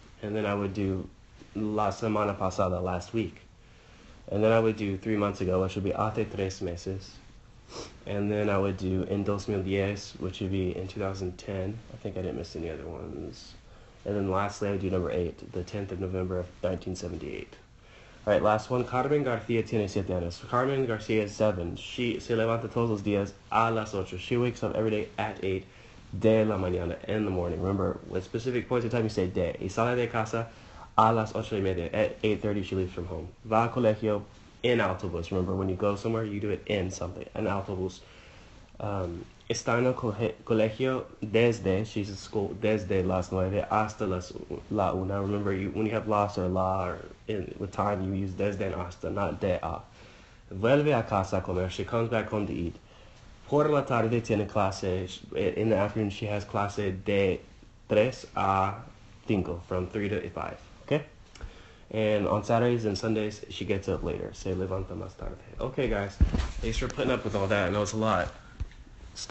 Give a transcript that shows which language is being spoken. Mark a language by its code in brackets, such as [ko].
[en] And then I would do [es] la semana pasada, [en] last week. And then I would do 3 months ago, which would be [es] hace 3 meses. [en] And then I would do [es] en 2010, [en] which would be in 2010. I think I didn't miss any other ones. And then lastly, I would do number 8, the 10th of November of 1978. All right, last one. [es] Carmen García tiene 7 años. [en] Carmen García is 7. She [es] se levanta todos los días a las 8. [en] She wakes up every day at 8 [es] de la mañana, [en] in the morning. Remember, with specific points of time, you say de. [es] Y sale de casa a las 8:30. [en] At 8:30, she leaves from home. [es] Va a colegio en autobús. [en] Remember, when you go somewhere, you do it in something. An autobús. [es] Está en el colegio desde, [en] she's in school, [es] desde las 9 hasta la una. [en] Remember, when you have las or la, or with time, you use desde and hasta, not de a. [es] Vuelve a casa a comer. [en] She comes back home to eat. [es] Por la tarde tiene clase. [en] In the afternoon, she has [es] clase de 3 a 5, [en] from 3 to 5. Okay? And on Saturdays and Sundays, she gets up later. [es] Se levanta más tarde. [en] Okay, guys. Thanks for putting up with all that. I know it's a lot.